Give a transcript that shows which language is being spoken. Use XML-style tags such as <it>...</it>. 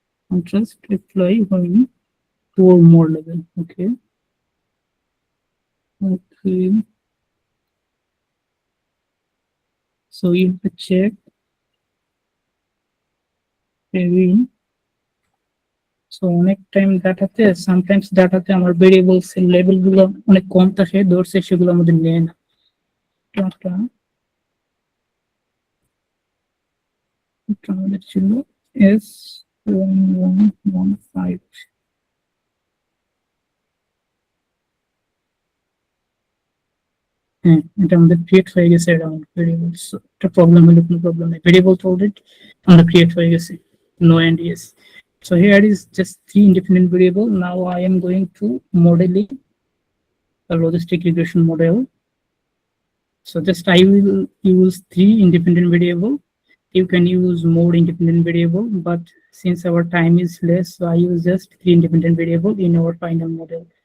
<en>Contrast apply when 2 or more level. Okay. Okay. So you have to check maybe.</en> <bn>So অনেক time ডাটাতে sometimes ডাটাতে আমার variables এর level গুলো অনেক কম থাকে, ধরছে সেগুলো আমাদের নেয় না। ডাটা আমাদের ছিল S1115। হ্যাঁ, এটা আমাদের ক্রিয়েট হয়ে গেছে অ্যারাউন্ড ভেরিয়েবলস। একটা প্রবলেম হলে কোনো প্রবলেম নেই, ভেরিয়েবল তো অলরেডি আমরা ক্রিয়েট হয়ে গেছে।</bn> <en>No and yes. So here is just 3 independent variable. Now I am going to modeling a logistic regression model. So just I will use 3 independent variable. You can use more independent variable, but since our time is less, so I use just 3 independent variable in our final model.</en>